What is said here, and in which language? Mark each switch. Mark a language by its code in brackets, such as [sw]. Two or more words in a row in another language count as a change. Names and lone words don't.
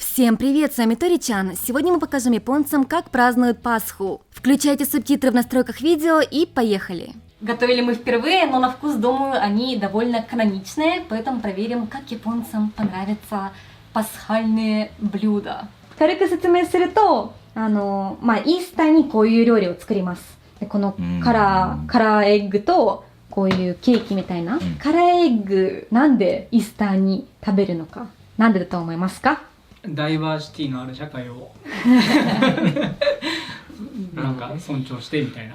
[ru] Всем привет, с вами Тори-чан. Сегодня мы покажем японцам, как празднуют Пасху. Включайте субтитры в настройках видео и поехали. Готовили мы впервые, но на вкус, думаю, они довольно каноничные, поэтому проверим, как японцам понравятся пасхальные блюда. [ja] 軽く説明すると、イースターにこういう料理を作ります。でこのカラーエッグとこういうケーキみたいな、カラーエッグなんでイースターに食べるのか、なんでだと思いますか？ダイバーシティのある社会をなんか尊重してみたいな。